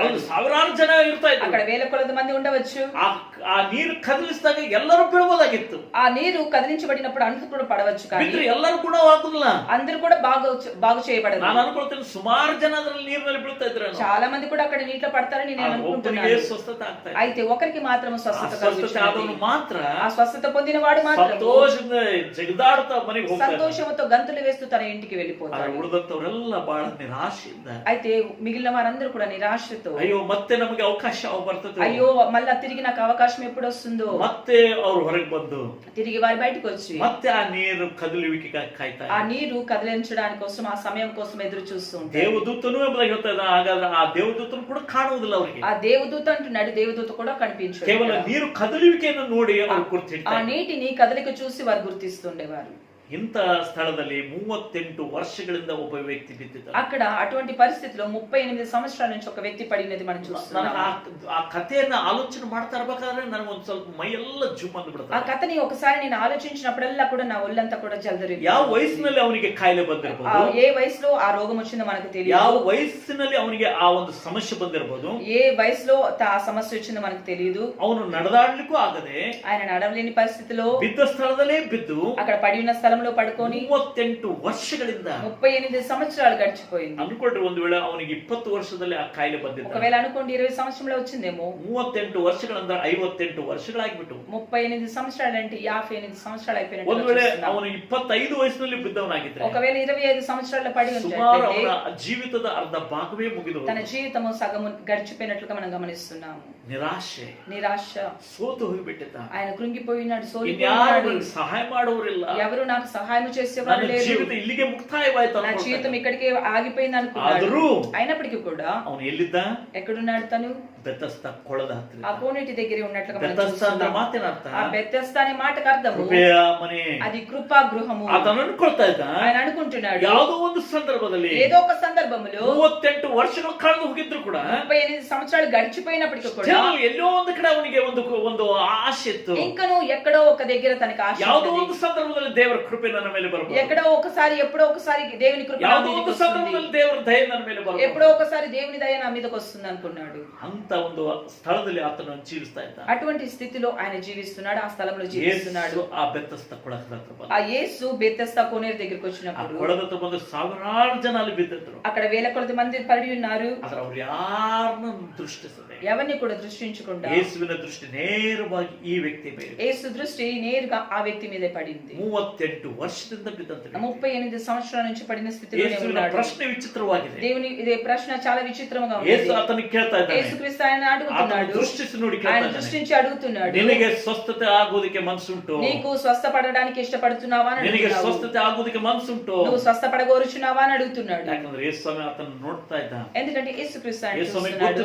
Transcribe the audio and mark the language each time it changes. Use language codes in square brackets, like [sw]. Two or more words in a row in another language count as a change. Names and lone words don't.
[kn] ಅಲ್ಲಿ ಸಾವಿರಾರು ಜನ ಇರ್ತಾ ಇದ್ರು. [te] అక్కడ వేల కొలది మంది ఉండవచ్చు. [kn] ಆ ನೀರು ಕದಲಿಸಿದಾಗ ಎಲ್ಲರೂ ಬೀಳಬಹುದಾಗಿತ್ತು. [te] ఆ నీరు కదిలించబడినప్పుడు అందరూ కూడా పడవచ్చు, కానీ [kn] ಬಿದ್ರೆ ಎಲ್ಲರೂ ಕೂಡ ಆಗುದಿಲ್ಲ. [te] అందరూ కూడా బాగు చేయబడదు. [kn] ನಾನು ಅನ್ಕೊಳ್ತೇನೆ ಸುಮಾರು ಜನ ಅದರಲ್ಲಿ ನೀರಿನಲ್ಲಿ ಬೀಳ್ತಾ ಇದ್ರು. [te] చాలా మంది కూడా అక్కడ నీటిలో పడతారని నేను [kn] ಒಬ್ಬನಿಗೆ [te] అనుకుంటున్నాను. [kn] ಸ್ವಸ್ಥತೆ ಆಗ್ತಾ ಇದೆ. [te] అయితే ఒకరికి మాత్రం స్వస్థత [kn] ಸ್ವಸ್ಥತೆ ಆದವನು [te] కలుగుతుంది. [kn] ಮಾತ್ರ [te] ఆ స్వస్థత పొందిన వాడు మాత్రం [kn] ಸಂತೋಷದಿಂದ ಜಗದಾಡ್ತಾ ಮನೆಗೆ ಹೋಗ್ತಾರೆ. [te] సంతోషంతో గంతులు వేస్తూ తన ఇంటికి [kn] ಆದ್ರೆ [te] వెళ్ళిపోతాడు. [kn] ಉಳಿದಂತವರೆಲ್ಲ ಬಹಳ ನಿರಾಶೆಯಿಂದ, [te] అయితే మిగిలిన వారందరూ కూడా నిరాశతో, [kn] ಅಯ್ಯೋ ಮತ್ತೆ ನಮಗೆ ಅವಕಾಶ ಬರ್ತದೆ, [te] అయ్యో మళ్ళా తిరిగి నాకు అవకాశం ఎప్పుడు వస్తుందో, [kn] ಮತ್ತೆ ಅವ್ರು ಹೊರಗೆ ಬಂದು [te] తిరిగి వారి బయటకు వచ్చి [kn] ಮತ್ತೆ ಆ ನೀರು ಕದಲುವಿಕೆ ಕಾಯ್ತಾ [te] ఆ నీరు కదిలించడానికి కోసం ఆ సమయం కోసం ఎదురు చూస్తూ ఉంటారు. [kn] ದೇವದೂತನು ಎಂಬುದಾಗಿ ಹೇಳ್ತಾ ಇದ್ದ. ಹಾಗಾದ್ರೆ ಆ ದೇವದೂತನು ಕೂಡ ಕಾಣುವುದಿಲ್ಲ ಅವರಿಗೆ. [te] ఆ దేవదూత అంటున్నాడు, దేవదూత కూడా కనిపించడు. [kn] ಕೇವಲ ನೀರು ಕದಲುವಿಕೆಯನ್ನು ನೋಡಿ ಅವರು [te] ఆ [kn] ಗುರುತಿಡ್ತಾರೆ. [te] నీటిని కదలిక చూసి వారు గుర్తిస్తుండేవారు. [kn] ಇಂಥ ಸ್ಥಳದಲ್ಲಿ 38 ವರ್ಷಗಳಿಂದ ಒಬ್ಬ ವ್ಯಕ್ತಿ ಬಿದ್ದಿದ್ದ. [te] అక్కడ అటువంటి పరిస్థితిలో 38 సంవత్సరాల నుంచి ఒక వ్యక్తి పడినది మనం చూస్తున్నాం. [kn] ಆ ಕಥೆಯನ್ನ ಆಲೋಚನೆ ಮಾಡ್ತಾ ಇರ್ಬೇಕಾದ್ರೆ ನನಗೊಂದ್ ಸ್ವಲ್ಪ ಮೈ ಎಲ್ಲ ಜುಮ್ [te] ఆ [kn] ಅಂದ್ಬಿಡುತ್ತೆ. [te] కథని ఒకసారి నేను ఆలోచించినప్పుడల్లా కూడా నా ఒళ్ళంతా కూడా జలదరి. [kn] ಯಾವ ವಯಸ್ಸಿನಲ್ಲಿ ಅವನಿಗೆ ಕಾಯಿಲೆ ಬಂದಿರಬಹುದು, [te] ఏ వయసులో ఆ రోగం వచ్చిందో మనకు తెలియదు. [kn] ಯಾವ ವಯಸ್ಸಿನಲ್ಲಿ ಅವನಿಗೆ ಆ ಒಂದು ಸಮಸ್ಯೆ ಬಂದಿರಬಹುದು, [te] ఏ వయసులో ఆ సమస్య వచ్చిందో మనకు తెలియదు. [kn] ಅವನು ನಡೆದಾಡ್ಲಿಕ್ಕೂ ಆಗದೆ [te] ఆయన నడవలేని పరిస్థితిలో [kn] ಬಿದ್ದ ಸ್ಥಳದಲ್ಲೇ ಬಿದ್ದು [te] అక్కడ పడి ఉన్న స్థలంలో పడుకొని [kn] 38 ವರ್ಷಗಳಿಂದ [te] 38 సంవత్సరాలు గడిచిపోయింది. [kn] ಅನ್ಕೊಂಡ್ರೆ ಒಂದು ವೇಳೆ ಅವನಿಗೆ 20 ವರ್ಷದಲ್ಲಿ ಆ ಕಾಯಿಲೆ ಬಂದಿದ್ದ. [te] ఒకవేళ అనుకోండి 20 సంవత్సరంలో వచ్చిందేమో. [kn] 38 ವರ್ಷಗಳಿಂದ 58 ವರ್ಷಗಳಾಗ್ಬಿಟ್ಟು [te] 38 సంవత్సరాలు అంటే 58 సంవత్సరాలు అయిపోయినట్టు. [kn] ಒಂದು ವೇಳೆ ಅವನು 25 ವಯಸ್ಸಿನಲ್ಲಿ ಬಿದ್ದವನಾಗಿದ್ರೆ [te] ఒకవేళ 25 సంవత్సరాల్లో పడి [kn] ಸುಮಾರು [te] ఉంటే [kn] ಅವನ ಜೀವಿತದ ಅರ್ಧ ಭಾಗವೇ ಮುಗಿದು [te] తన జీవితము సగము గడిచిపోయినట్లుగా మనం గమనిస్తున్నాము. [kn] ನಿರಾಶೆ, [te] నిరాశ, [kn] ಸೋತು ಹೋಗಿಬಿಟ್ಟಿದ್ದ. [te] ఆయన కృంగిపోయినాడు, [kn] ಇನ್ಯಾರು [te] సోలిపోయినాడు. [kn] ನನಗೆ ಸಹಾಯ ಮಾಡುವರಿಲ್ಲ, [te] ఎవరు నాకు సహాయం చేసేవారు [kn] ನನ್ನ [te] లేరు, [kn] ಜೀವಿತ ಇಲ್ಲಿಗೆ ಮುಕ್ತಾಯವಾಯ್ತು [te] నా జీవితం [kn] ಅನ್ಕೊಳ್ತಾನೆ. [te] ఇక్కడికే ఆగిపోయింది అనుకున్నాడు. [kn] ಆದರೂ [te] అయినప్పటికీ కూడా [kn] ಅವನು ಎಲ್ಲಿದ್ದ? [te] ఎక్కడున్నాడు తను? [kn] ಬೆತಸ್ತ ಕೊಳದ ಹತ್ತಿರ. [te] ఆ కోనేటి దగ్గరే ఉన్నట్లుగా మనం [kn] ಬೆತಸ್ತ ಅಂದ್ರೆ [te] చూస్తున్నాం. [kn] ಮಾತೇನರ್ಥ? [te] ఆ బెతెస్దా అనే మాటకు అర్థము [kn] ಕೃಪೆಯ ಮನೆ. [te] అది కృపా గృహము. [kn] ಅದನ್ನು ಅನ್ಕೊಳ್ತಾ ಇದ್ದ. [te] ఆయన అనుకుంటున్నాడు [kn] ಯಾವುದೋ ಒಂದು ಸಂದರ್ಭದಲ್ಲಿ [te] ఏదో ఒక సందర్భంలో [kn] 38 ವರ್ಷಗಳು ಕಳೆದು ಹೋಗಿದ್ರು ಕೂಡ [te] 38 సంవత్సరాలు గడిచిపోయినప్పటికీ కూడా [kn] still ಎಲ್ಲೋ ಒಂದು ಕಡೆ ಅವನಿಗೆ ಒಂದು ಆಸೆ ಇತ್ತು. [te] ఇంకను ఎక్కడో ఒక దగ్గర తనకి ఆశ [kn] ಯಾವುದೋ [te] ఉన్నది. [kn] ಒಂದು ಸಂದರ್ಭದಲ್ಲಿ ದೇವರ ಕೃಪೆ ನನ್ನ ಮೇಲೆ ಬರಬಹುದು, [te] ఎక్కడో ఒకసారి ఎప్పుడో ఒకసారి దేవుని కృప నా [kn] ಯಾವುದೋ [te] మీదకి [kn] ಒಂದು [te] వస్తుంది. [kn] ಸಂದರ್ಭದಲ್ಲಿ ದೇವರ ದಯೆ ನನ್ನ ಮೇಲೆ [te] ఎప్పుడో [kn] ಬರಬಹುದು. [te] ఒకసారి దేవుని దయ నా మీదకి వస్తుంది అనుకున్నాడు. [kn] ಅಂತ ಒಂದು ಸ್ಥಳದಲ್ಲಿ ಆತನು ಜೀವಿಸ್ತಾ ಇದ್ದ. [te] అటువంటి స్థితిలో ఆయన జీవిస్తున్నాడు, ఆ స్థలంలో జీవిస్తున్నాడు. [kn] ಯೇಸು ಆ ಬೆತ್ತಸ್ತ ಕೊಳದ ಹತ್ರ ಬಂದ. [te] ఆ యేసు బెతెస్దా కోనేరు దగ్గరికి [kn] ಆ [te] వచ్చినప్పుడు [kn] ಕೊಳದ ಹತ್ರ ಬಂದು ಸಾವಿರಾರು ಜನ ಅಲ್ಲಿ ಬಿದ್ದಿದ್ರು. [te] అక్కడ వేల కొలది మంది పడి ఉన్నారు. [kn] ಆದ್ರೆ ಅವ್ರು ಯಾರನ್ನು ದೃಷ್ಟಿಸದೆ [te] ఎవరిని కూడా దృష్టించకుండా [kn] ಯೇಸುವಿನ ದೃಷ್ಟಿ ನೇರವಾಗಿ ಈ ವ್ಯಕ್ತಿ ಮೇಲೆ. [te] యేసు దృష్టి నేరుగా ఆ వ్యక్తి మీదే పడింది. [kn] 38 ವರ್ಷದಿಂದ ಬಿದ್ದಂತ [te] 38 సంవత్సరాల నుంచి పడిన స్థితిలో [kn] ಯೇಸುವಿನ [te] ఉన్నాడు. [kn] ಪ್ರಶ್ನೆ ವಿಚಿತ್ರವಾಗಿದೆ. [te] దేవుని ఇదే ప్రశ్న చాలా విచిత్రంగా [kn] ಯೇಸು [te] ఉంది. [kn] ಆತನಿಗೆ ಕೇಳ್ತಾ ಇದ್ದಾನೆ, [te] యేసుక్రీస్తు యేసుక్రీస్తు ఆయన అడుగుతున్నాడు, [kn] దృష్టిಸಿ ನೋಡಿ [te] ఆయన [kn] ಕೇಳ್ತಾ ಇದ್ದಾನೆ. [te] దృష్టించి అడుగుతున్నాడు, [kn] ನಿನಗೆ ಸ್ವಸ್ಥತೆ ಆಗೋದಕ್ಕೆ ಮನಸ್ಸುಂಟು? [te] నీకు స్వస్థపడడానికి ఇష్టపడుతున్నావా అని [kn] ನಿನಗೆ [te] అడుగుతున్నాడు. [kn] ಸ್ವಸ್ಥತೆ ಆಗೋದಕ್ಕೆ ಮನಸ್ಸುಂಟು? [te] నువ్వు స్వస్థపడగోరుచున్నావా అని అడుగుతున్నాడు. [kn] ಯಾಕಂದ್ರೆ ಯೇಸು ಸ್ವಾಮಿ ಆತನ ನೋಡ್ತಾ ಇದ್ದ. [te] ఎందుకంటే యేసుక్రీస్తు ఆయన [kn] ಯೇಸು ಸ್ವಾಮಿ [te] చూస్తున్నాడు.